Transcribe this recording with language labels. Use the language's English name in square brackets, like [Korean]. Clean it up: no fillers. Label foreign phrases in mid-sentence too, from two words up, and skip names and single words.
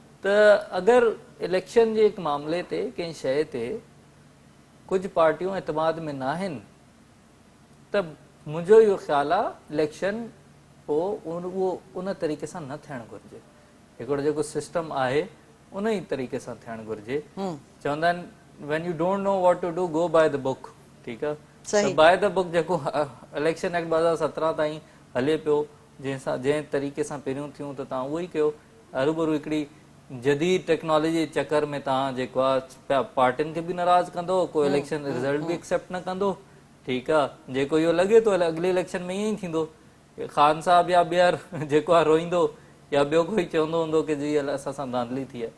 [Sindhi] त अगरि इलेक्शन जे हिकु मामले ते कंहिं शइ ते कुझु पार्टियूं एतमाद में न आहिनि, त मुंहिंजो इहो ख़्यालु आहे इलेक्शन पोइ उहो उन तरीक़े सां न थियणु घुरिजे। हिकिड़ो जेको सिस्टम आहे उन ई तरीक़े सां थियणु घुरिजे। चवंदा आहिनि [English] when you don't know what to do, go by the book। [Sindhi] ठीकु आहे, त [English] by the book [Sindhi] जेको इलेक्शन एक्ट 2017 ताईं हले पियो, जंहिं तरीक़े सां पहिरियों थियूं त तव्हां उहो ई कयो। हरूभरू हिकिड़ी जदीद टेक्नोलॉजी चकर में तव्हां जेको आहे पार्टियुनि खे बि नाराज़ कंदो, कोई इलेक्शन रिज़ल्ट बि एक्सेप्ट न कंदो। ठीकु आहे, जेको इहो लॻे थो अॻिले इलेक्शन में ईअं ई थींदो, ख़ान साहब या ॿीहर जेको आहे रोईंदो, या ॿियो कोई चवंदो हूंदो कि जी असां सां धांधली थी आहे।